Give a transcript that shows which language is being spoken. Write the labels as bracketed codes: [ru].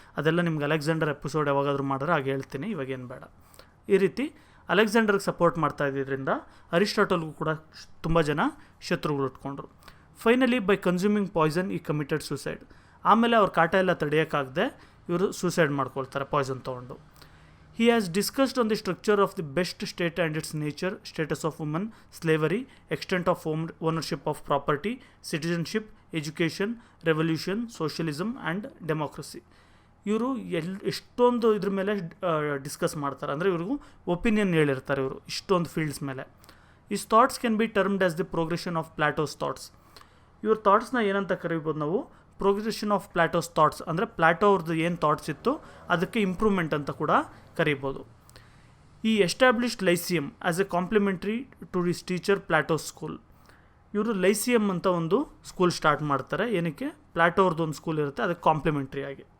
[kn] ಅದೆಲ್ಲ ನಿಮ್ಗೆ Alexander episode ಯಾವಾಗಾದರೂ ಮಾಡಿದ್ರೆ ಆಗ ಹೇಳ್ತೀನಿ, ಇವಾಗೇನು ಬೇಡ. ಈ ರೀತಿ ಅಲೆಕ್ಸಾಂಡರ್ಗೆ ಸಪೋರ್ಟ್ ಮಾಡ್ತಾ ಇದ್ದಿದ್ದರಿಂದ ಅರಿಸ್ಟಾಟಲ್ಗೂ ಕೂಡ ತುಂಬ ಜನ ಶತ್ರುಗಳು ಇಟ್ಕೊಂಡ್ರು. [en] Finally by consuming poison he committed suicide. [kn] ಆಮೇಲೆ ಅವ್ರ ಕಾಟ ಎಲ್ಲ ತಡೆಯೋಕ್ಕಾಗದೆ ಇವರು ಸೂಸೈಡ್ ಮಾಡ್ಕೊಳ್ತಾರೆ ಪಾಯ್ಸನ್ ತೊಗೊಂಡು. [en] He has discussed on the structure of the best state and its nature, status of women, slavery, extent of ownership of property, citizenship, education, revolution, socialism and democracy. [kn] ಇವರು ಎಷ್ಟೊಂದು ಇದ್ರ ಮೇಲೆ ಡಿಸ್ಕಸ್ ಮಾಡ್ತಾರೆ, ಅಂದರೆ ಇವ್ರಿಗೂ opinion ಹೇಳಿರ್ತಾರೆ ಇವರು ಇಷ್ಟೊಂದು ಫೀಲ್ಡ್ಸ್ ಮೇಲೆ. [en] His thoughts can be termed as the progression of Plato's thoughts. [kn] ಇವ್ರ ಥಾಟ್ಸ್ನ ಏನಂತ ಕರಿಬೋದು ನಾವು, [en] progression of Plato's thoughts, [kn] ಅಂದರೆ ಪ್ಲಾಟೋ ಅವ್ರದ್ದು ಏನು ಥಾಟ್ಸ್ ಇತ್ತು ಅದಕ್ಕೆ ಇಂಪ್ರೂವ್ಮೆಂಟ್ ಅಂತ ಕೂಡ ಕರಿಬೋದು. [en] He established Lyceum as a complementary to his teacher Plato's school. [kn] ಇವರು ಲೈಸಿಯಂ ಅಂತ ಒಂದು ಸ್ಕೂಲ್ ಸ್ಟಾರ್ಟ್ ಮಾಡ್ತಾರೆ. ಏನಕ್ಕೆ, ಪ್ಲಾಟೋ ಅವ್ರದ್ದು ಒಂದು ಸ್ಕೂಲ್ ಇರುತ್ತೆ, ಅದಕ್ಕೆ ಕಾಂಪ್ಲಿಮೆಂಟ್ರಿ ಆಗಿ.